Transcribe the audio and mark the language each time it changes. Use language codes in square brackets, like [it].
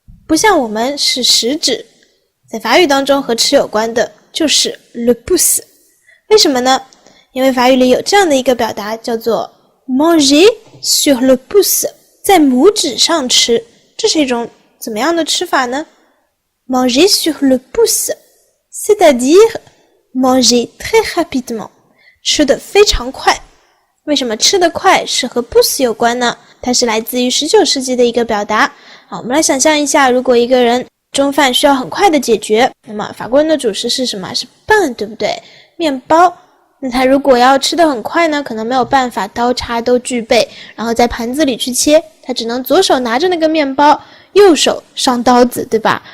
[zh] 不像我们是食指，在法语当中和吃有关的就是 le pouce。为什么呢？因为法语里有这样的一个表达叫做 [fr] manger sur le pouce， [zh] 在拇指上吃。这是一种怎么样的吃法呢？ [fr] manger sur le pouce， c'est-à-dire manger très rapidement， [zh] 吃得非常快。为什么吃得快是和 pouce 有关呢？它是来自于19世纪的一个表达。好，我们来想象一下，如果一个人中饭需要很快的解决，那么法国人的主食是什么？是 pain， 对不对？面包。那他如果要吃得很快呢，可能没有办法刀叉都具备，然后在盘子里去切，他只能左手拿着那个面包，右手上刀子，对吧？